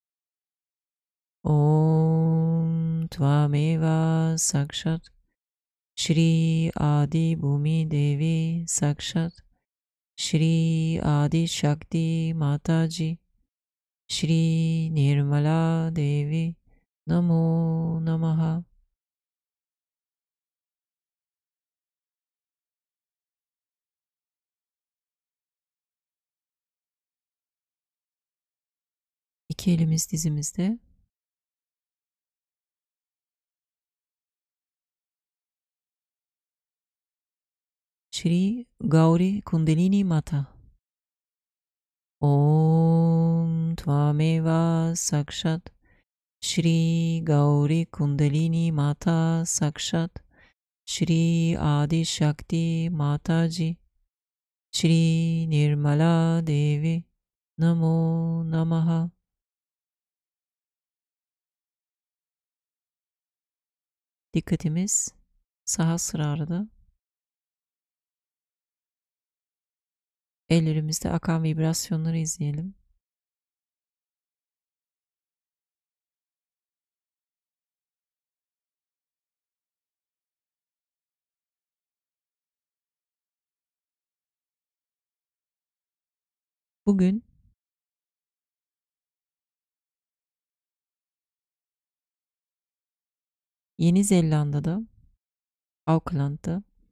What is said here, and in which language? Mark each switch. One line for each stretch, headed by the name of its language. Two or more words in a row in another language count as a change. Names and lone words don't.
Sanskrit: ॐ त्वमेव साक्षात् श्री आदि भूमि देवी साक्षात् श्री आदि शक्ति माताजी श्री निर्मला देवी नमो नमः.
Turkish: İki elimiz dizimizde.
Sanskrit: श्री गौरी कुण्डलिनी माता. ॐ त्वमेव साक्षात् श्री गौरी कुण्डलिनी माता साक्षात् श्री आदि शक्ति माताजी श्री निर्मला देवी नमो नमः.
Turkish: Dikkatimiz Sahasrara'da. Ellerimizde akan vibrasyonları izleyelim. Bugün Yeni Zelanda'da, Auckland'da